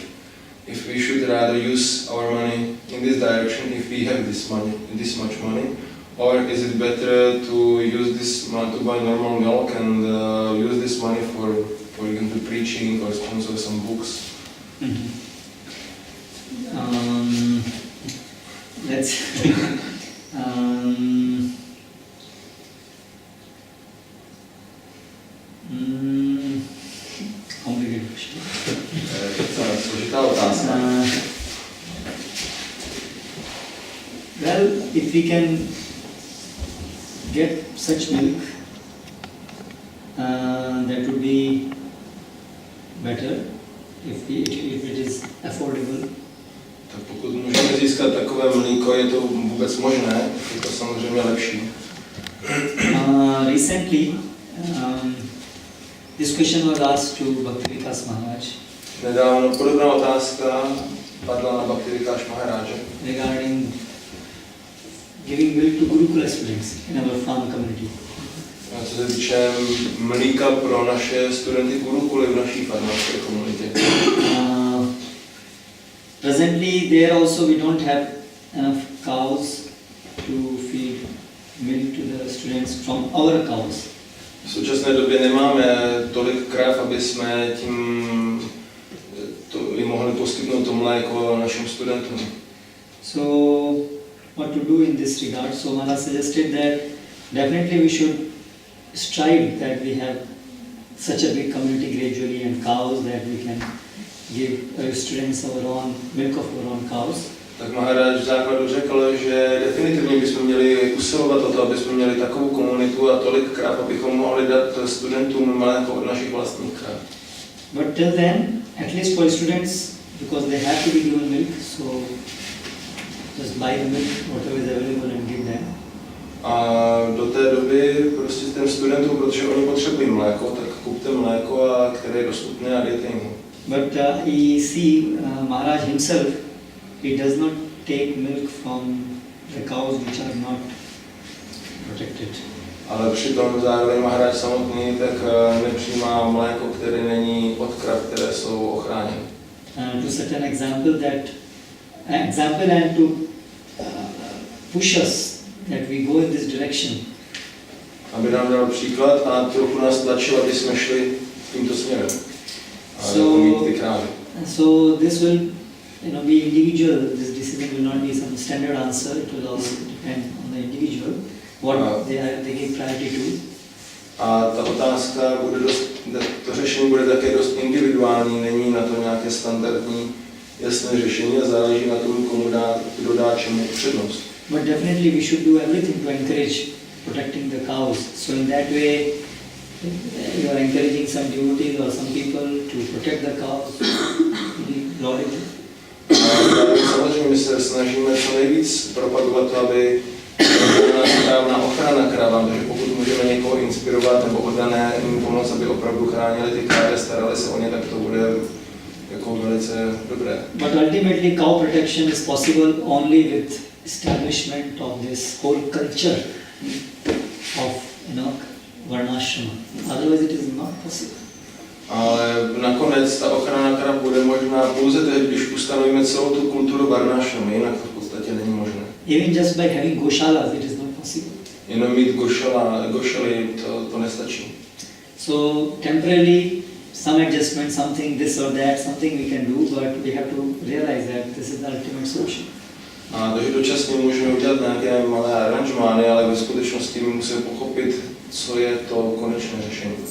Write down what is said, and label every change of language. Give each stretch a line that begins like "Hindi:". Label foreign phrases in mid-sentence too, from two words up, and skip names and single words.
English: If we should rather use our money in this direction, if we have this much money, or is it better to use this money to buy normal milk and use this money for example, preaching or sponsor some books? Let's complicated question.
Czech: Složitá otázka.
English: Well, if we can get such milk, that would be better if it is affordable.
Czech: Tak pokud můžeme získat takové mlíko, je to vůbec možné, je to samozřejmě lepší.
English: Recently, this question was asked to Bhakti-Vikas Maharaj.
Czech: Nedávno podobná otázka padla na Bhakti-Vikas Maharáže.
English: Regarding giving milk to Gurukula students in our farm community.
Czech: A co se týče mlíka pro naše studenty Gurukuly v naší farmářské komunitě.
English: Presently, there also we don't have enough cows to feed milk to the students from our cows.
Czech: V současné době nemáme tolik krav, aby jsme jim mohli poskytnout to mléko našim studentům.
English: So, what to do in this regard? So, Maharaj suggested that definitely we should strive that we have such a big community gradually and cows that we can give students our own milk of our own cows.
Czech: Tak Maharaj v základu řekl, že definitivně bychom měli usilovat o to, aby jsme měli takovou komunitu a tolik krav, abychom mohli dát studentům mléko od našich vlastních krav.
English: But till then, at least for students, because they have to be given milk, so just buy the milk, whatever is available and give them.
Czech: A do té doby prostě těm studentům, protože oni potřebují mléko, tak kupte mléko, které je dostupné a dejte jim.
English: But you see, Maharaj himself, he does not take milk from the cows which are not protected.
Czech: Ale přitom zároveň Maharaj samotný tak nepřijímá mléko, které není od krav, které jsou ochráněny.
English: To set an example and to push us that we go in this direction.
Czech: Aby nám dal příklad a trochu nás tlačil, aby jsme šli tímto směrem.
English: So this will, be individual. This decision will not be some standard answer. It will also depend on the individual what they give priority to.
Czech: A ta otázka to řešení bude také dost individuální, není na to nějaké standardní jasné řešení a záleží na tom, kdo dá čemu přednost.
English: But definitely we should do everything to encourage protecting the cows. So in that way, you are encouraging some devotees or some people to protect the cows.
Czech: Samozřejmě my se snažíme co nejvíc propagovat to, aby správná ochrana krav, takže pokud můžeme někoho inspirovat nebo oddané jim pomoct, aby opravdu chránili ty krávy, starali se o ně, tak to bude jako velice dobré.
English: But ultimately cow protection is possible only with establishment of this whole culture of varnashrama. Otherwise it is not possible.
Czech: Ale nakonec ta ochrana krav bude možná pouze tehdy, když ustanovíme celou tu kulturu varnashrama, jinak to v podstatě není možné.
English: Even just by having goshalas it is not possible.
Czech: Jenom mít gošaly, to nestačí.
English: So temporarily some adjustment, something this or that, something we can do, but we have to realize that this is the ultimate solution.
Czech: A takže dočasně můžeme udělat nějaké malé aranžmány, ale ve skutečnosti musíme pochopit, co je to konečné řešení.